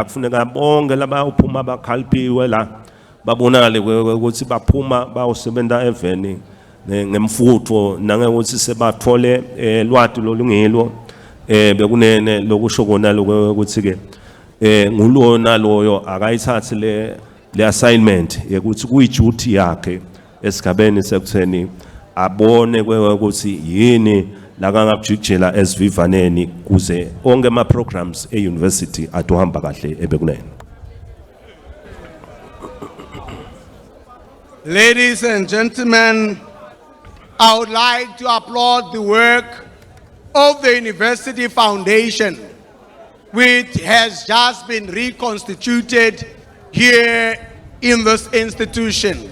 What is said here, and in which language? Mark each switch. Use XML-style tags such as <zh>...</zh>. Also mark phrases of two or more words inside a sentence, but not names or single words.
<ss>kufuneka bonke laba uphuma bakhaliphiwe la babonakale ukuthi baphuma bawusebenza eveni ngemfutho nangekuthi sebathole lwati lolungelo bekunene lokusho kona lokuthi ke ngulona loyo akayithathi le assignment ukuthi kuyiduty yakhe esigabeni sekutheni abone ukuthi yini la kangabujikjela esivivaneni kuze onke ama programs e-university atohamba kahle ebekunene.</ss> <en>Ladies and gentlemen, I would like to applaud the work of the University Foundation, which has just been reconstituted here in this institution.</en>